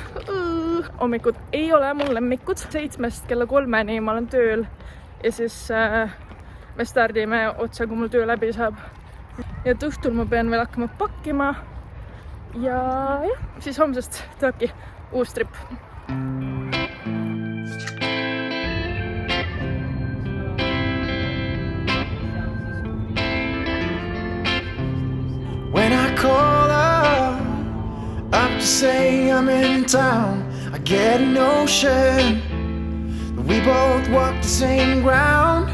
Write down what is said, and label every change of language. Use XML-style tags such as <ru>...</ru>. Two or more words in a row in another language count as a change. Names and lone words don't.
<et>Hommikud ei ole mul lemmikud. 7 kella 3 ma olen tööl ja siis me stardime otsa, kui mul töö läbi saab. Ja et õhtul ma pean veel hakkama pakkima ja jah, siis homsest tulebki uus trip.</et> <en>When I call her up to say I'm in town, I get a notion that we both walk the same ground.</en>